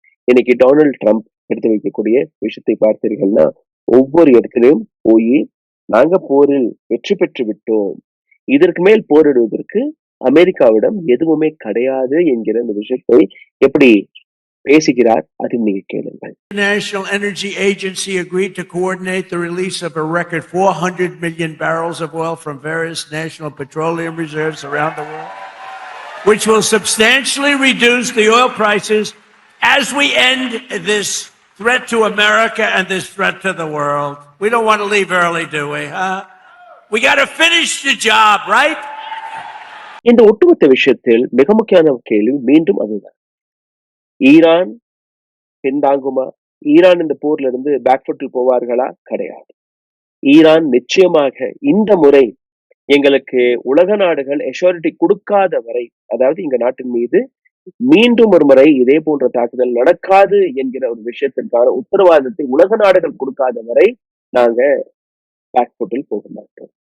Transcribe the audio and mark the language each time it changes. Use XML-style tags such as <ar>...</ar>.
<ta>இன்னைக்கு Donald Trump எடுத்து வைக்கக்கூடிய விஷயத்தை பார்த்தீர்கள்னா, ஒவ்வொரு இடத்திலும் போய் நாங்க போரில் வெற்றி பெற்று விட்டோம், இதற்கு மேல் போரிடுவதற்கு அமெரிக்காவிடம் எதுவுமே கிடையாது என்கிற இந்த விஷயத்தை எப்படி பேசுகிறார், அதை நீங்க கேளுங்கள்.</ta> <en>International Energy Agency agreed to coordinate the release of a record 400 million barrels of oil from various national petroleum reserves around the world, which will substantially reduce the oil prices as we end this threat to America and this threat to the world. We don't want to leave early, do we? We got to finish the job, right?</en> <ta>இந்த ஒட்டுமொத்த விஷயத்தில் மிக முக்கியமான கேள்வி மீண்டும் அதுதான், Iran பின்தாங்குமா? Iran இந்த போர்ல இருந்து பேக்ஃபுட்டில் போவார்களா? கிடையாது. ஈரான் நிச்சயமாக இந்த முறை எங்களுக்கு உலக நாடுகள் எஷூரிட்டி கொடுக்காத வரை, அதாவது எங்க நாட்டின் மீது மீண்டும் ஒரு முறை இதே போன்ற தாக்குதல் நடக்காது என்கிற ஒரு விஷயத்திற்கான உத்தரவாதத்தை உலக நாடுகள் கொடுக்காத வரை நாங்க பேக்ஃபுட்டில் போக மாட்டோம்.</ta>